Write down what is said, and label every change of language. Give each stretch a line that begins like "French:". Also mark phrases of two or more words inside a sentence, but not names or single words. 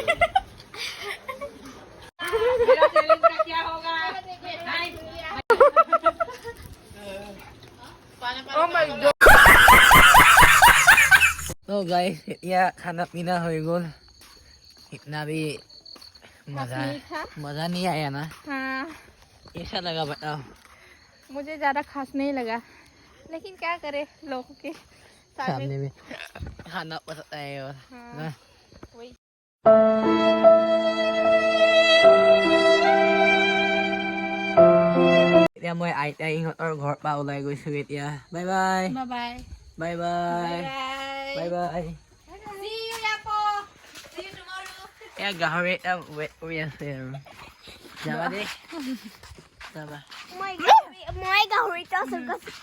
Hindi: तो गाइस या खाना पीना हो गल, इतना भी मजा नहीं आया ना। हाँ, कैसा लगा बताओ। मुझे ज़्यादा खास नहीं लगा, लेकिन क्या करे, लोगों के सामने में खाना पसंद है और हाँ, वही।
Assamese: এতিয়া মই আইতা ইহঁতৰ ঘৰৰ পৰা ওলাই গৈছোঁ এতিয়া।
English: bye bye bye bye bye bye bye bye.
Assamese: এয়া গাহৰি এটা ৱেইট কৰি আছে আৰু যাবা দেই, যাবা। মই গাহৰিটো আছোঁ।